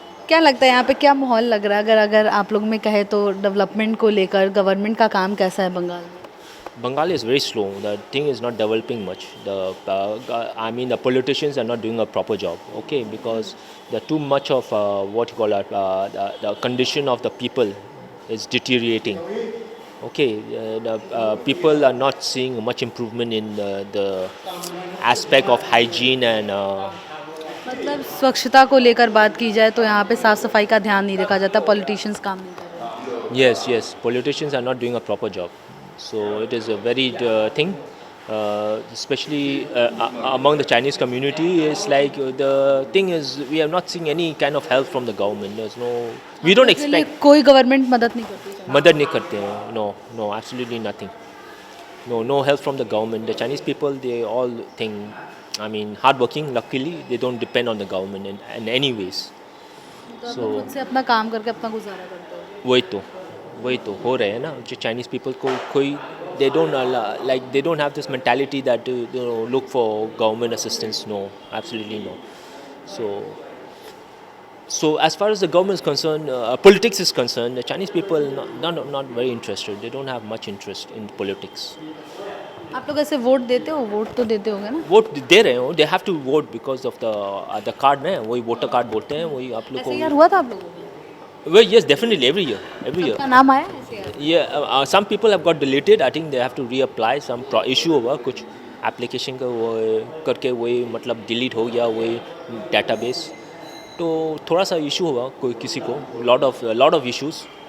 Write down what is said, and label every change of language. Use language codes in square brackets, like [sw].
[hi] क्या लगता है यहाँ पे क्या माहौल लग रहा है, अगर आप लोग में कहे तो डेवलपमेंट को लेकर गवर्नमेंट का काम कैसा है बंगाल में? [en] Bengal is very slow. The thing is not developing much. The politicians are not doing a proper job. Okay, because the too much of what you call the condition of the people is deteriorating. Okay, the people are not seeing much improvement in the aspect of hygiene and. [hi] मतलब स्वच्छता को लेकर बात की जाए तो यहाँ पे साफ सफाई का ध्यान नहीं रखा जाता, पॉलिटिशियंस काम नहीं कर रहे। [en] Yes, politicians are not doing a proper job. So it is a very thing, especially among the Chinese community. It's like the thing is we are not seeing any kind of help from the government. There's no, we don't [hi] इसके लिए [en] expect [hi] कोई government मदद नहीं करती? मदद नहीं करते हैं. [en] No, absolutely nothing. No help from the government. The Chinese people, they all think, hardworking. Luckily, they don't depend on the government in any ways. [hi] तो खुद से अपना काम करके अपना गुजारा करते हो? वही तो हो रहे हैं ना। जो चाइनीज़ पीपल को कोई [en] they don't have this mentality that look for government assistance. No, absolutely no. So as far as the government is concerned, politics is concerned, the Chinese people not very interested. They don't have much interest in politics. [hi] आप लोग ऐसे vote देते हो? Vote तो देते होगे ना? Vote दे रहे हो, [en] they have to vote because of the card [hi] ना, वही वोटर कार्ड बोलते हैं, वही आप लोग ऐसे यार को। हुआ था आप लोगों को? [en] Well, yes, definitely every year. [hi] सबका नाम आया ऐसे यार? [en] Yeah, some people have got deleted. I think they have to reapply. [hi] Some issue हुआ कुछ application का वो करके वही मतलब delete हो गया वही database. तो थोड़ा सा issue हुआ कोई किसी को [en] lot of issues.